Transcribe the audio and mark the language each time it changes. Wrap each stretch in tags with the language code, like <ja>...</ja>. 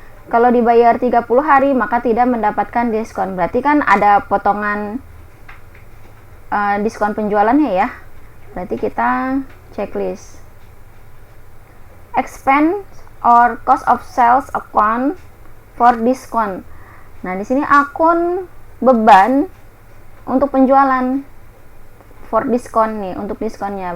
<id>Kalau dibayar 30 hari, maka tidak mendapatkan diskon. Berarti kan ada potongan diskon penjualannya ya. Berarti kita checklist.</id> <en>Expense or cost of sales account for discount.</en> <id>Nah, di sini akun beban untuk penjualan</id> <en>for discount</en> <id>nih, untuk diskonnya.</id>